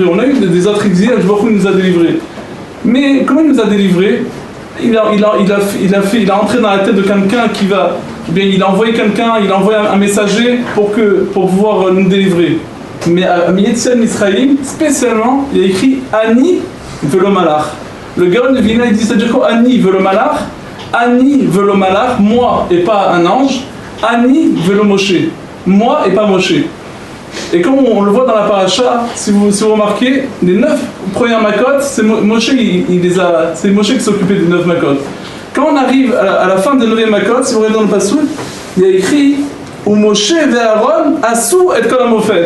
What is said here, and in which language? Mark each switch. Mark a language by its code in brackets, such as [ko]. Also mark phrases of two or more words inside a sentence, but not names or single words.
[fr] On a eu des autres exils, [he] הקדוש ברוך הוא [fr] nous a délivrés. Mais comment il nous a délivrés? Il a entré dans la tête de quelqu'un il a envoyé un messager pour pouvoir nous délivrer. Mais à [he] יציאת מצרים, [fr] spécialement, il a écrit [he] אני ולא מלאך. [fr] Le Gaon de Vilna, il dit, c'est-à-dire quoi? [he] אני ולא מלאך, אני ולא מלאך, [fr] moi et pas un ange, [he] אני ולא משה, [fr] moi et pas Moshe. Et comme on le voit dans la paracha, si vous remarquez, les 9 premières makot, c'est Moshe qui s'est occupé des 9 makot. Quand on arrive à la fin des 9e makot, si vous regardez dans le passouk, il y a écrit [he] ומשה ואהרן עשו את כל המופת.